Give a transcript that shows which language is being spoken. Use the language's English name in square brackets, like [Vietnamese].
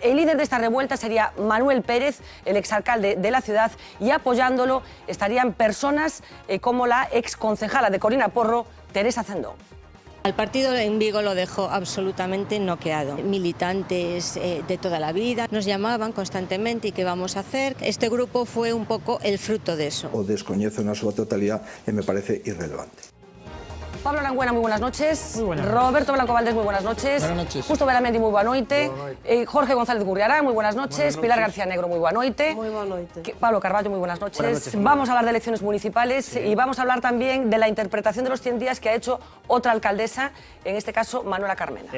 [Spanish] El líder de esta revuelta sería Manuel Pérez, el exalcalde de la ciudad, y apoyándolo estarían personas como la exconcejala de Corina Porro, Teresa Cendón. Al partido en Vigo lo dejó absolutamente noqueado. Militantes de toda la vida nos llamaban constantemente y qué vamos a hacer. Este grupo fue un pouco el fruto de eso. [Galician] O descoñezo na súa totalidad e me parece irrelevante. [Spanish] Pablo Arangüena, muy buenas noches. Muy buenas Roberto Blanco Valdés, muy buenas noches. Buenas noches. Justo Veramendi, muy buena noite. Jorge González Gurriarán, muy buenas noches. Pilar García Negro, muy buena noite. Muy buena noite. Pablo Carballo, muy buenas noches. Buenas noches. Vamos a hablar de elecciones municipales y vamos a hablar también de la interpretación de los 100 días que ha hecho otra alcaldesa, en este caso Manuela Carmena.